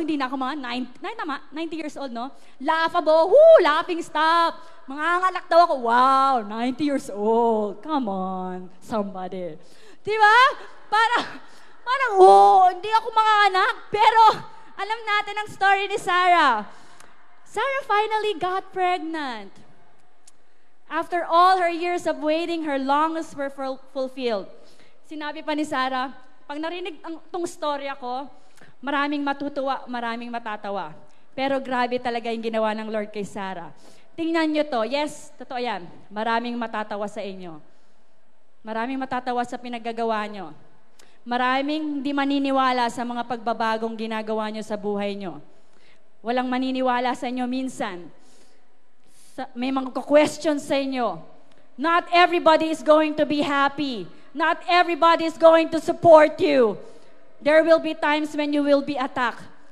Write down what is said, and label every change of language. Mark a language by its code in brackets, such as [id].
[tl] Hindi na ako mga 90 years old, no? [en] Laughable. Woo! Laughing stop. [tl] Manganganak daw ako. [en] Wow! 90 years old. Come on. Somebody. [tl] Di ba? Parang, hindi ako manganganak. Pero, alam natin ang story ni Sarah. [en] Sarah finally got pregnant. After all her years of waiting, her longings were fulfilled. [tl] Sinabi pa ni Sarah, pag narinig tong storya ko, maraming matutuwa, maraming matatawa. Pero grabe talaga yung ginawa ng Lord kay Sarah. Tingnan nyo to. Yes, totoo yan. Maraming matatawa sa inyo. Maraming matatawa sa pinagagawa nyo. Maraming hindi maniniwala sa mga pagbabagong ginagawa nyo sa buhay nyo. Walang maniniwala sa inyo minsan. May mga questions sa inyo. [en] Not everybody is going to be happy. Not everybody is going to support you. There will be times when you will be attacked.